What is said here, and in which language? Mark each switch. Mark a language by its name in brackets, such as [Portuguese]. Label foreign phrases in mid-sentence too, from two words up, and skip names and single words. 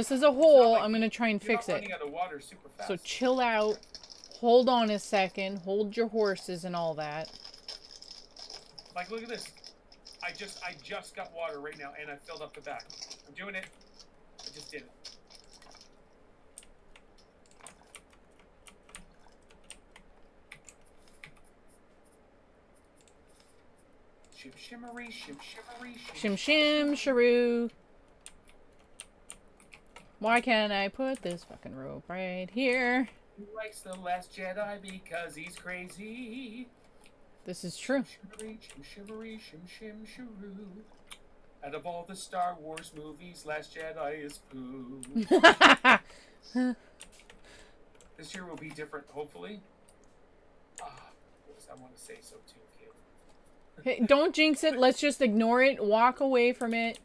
[English] this is a it's not hole. like I'm gonna try and You're fix not it. running out of water super fast. So chill out. Hold on a second. Hold your horses and all that. Like, look at this. I just got water right now, and I filled up the back. I'm doing it. I just did it. Shim shimmery, shim shimmery, Shim shim sharoo. Why can't I put this fucking rope right here? He likes The Last Jedi because he's crazy. This is true. Shimmery, shim shimmery, shim shim sharoo. Out of all the Star Wars movies, Last Jedi is poo. This year will be different, hopefully. What was I want to say so too, Caleb? Hey, don't jinx it. Let's just ignore it. Walk away from it.